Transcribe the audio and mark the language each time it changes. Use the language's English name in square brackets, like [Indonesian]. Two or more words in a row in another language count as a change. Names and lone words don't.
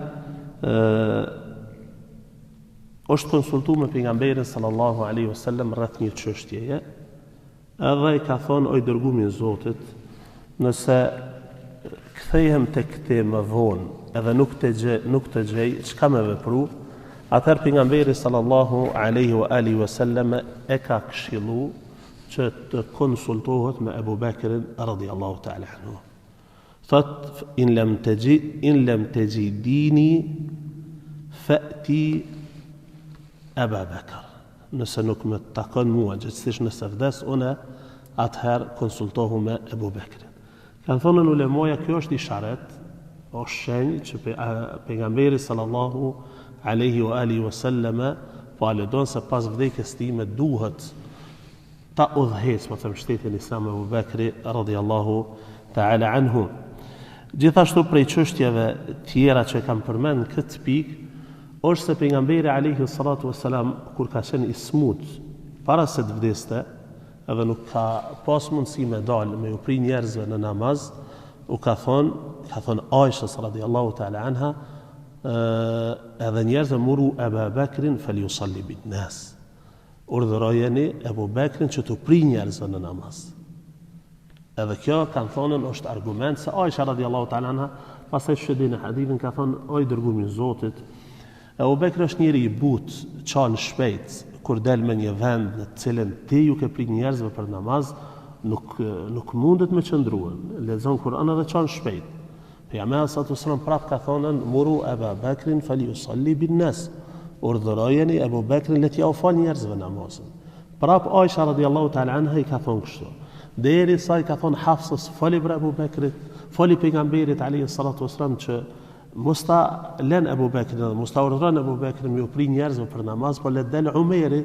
[Albanian] është konsultuar me pejgamberin [Arabic] صلى الله عليه وسلم [Albanian] rreth një çështjeje, edhe I ka thonë: o I dërguari I Zotit, nëse kthehem tek te më vonë edhe nuk të gjej çka më vepru, atëherë pejgamberi [Arabic] صلى الله عليه وآله وسلم [Albanian] e ka këshillu që të konsultohet me Abu Bakrin [Arabic] رضي الله تعالى عنه. Thot: إن لم تجديني فأتي أبا بكر. [Albanian] Nëse nuk më takon mua, gjithsesi nëse vdes unë, atëherë konsultohu me Abu Bakrin. Kanë thonë ulemoja, kjo është isharet, është shenjë që pejgamberi [Arabic] صلى الله عليه وآله وسلم [Albanian] po aludon se pas vdekjes tij me duhet ta udhëheq me them shtetin islam Abu Bakri [Arabic] رضي الله تعالى عنه. [Albanian] Gjithashtu prej çështjeve tjera që kam përmend këtë pikë është se pejgamberi [Arabic] عليه الصلاة والسلام [Albanian] kur ka qenë I smut para se të vdeste, edhe nuk ka pas mundësi me dalë me u pri njerëzve në namaz, u ka thonë Aisha [Arabic] رضي الله تعالى عنها, [Albanian] edhe njerëzve [Arabic] مروا أبا بكر فليصل بالناس. [Albanian] Urdhërojeni Abu Bakrin që të pri njerëzve në namaz. Edhe kjo kanë thonën është argument se Aisha [Arabic] رضي الله تعالى عنها [Albanian] pastaj shëdin e hadithin ka thonë: o I dërguari I Zotit, Abu Bakri është njëri I butë, çan shpejt, kur del me një vend në të cilën ti ju ke pri njerëzve për namaz, nuk mundet me qëndruan. Lexon Kur'an edhe çan shpejt. Pejgamberi [Arabic] صلى الله عليه وسلم [Albanian] prap ka thonën: [Arabic] مروا أبا بكر فليصل بالناس. [Albanian] Urdhërojeni Abu Bakrin le t'ja u fal njerëzve namazin. Prap Aisha [Arabic] رضي الله تعالى عنها [Albanian] I ka thonë kështu. Derisa I ka thonë Hafsës: fali për Abu Bakrit, fali pejgamberit [Arabic] عليه الصلاة والسلام [Albanian] që mos ta lën Abu Bakrin, mos ta urdhëron Abu Bakrin me u pri njerëzve për namaz, por le del Umeri.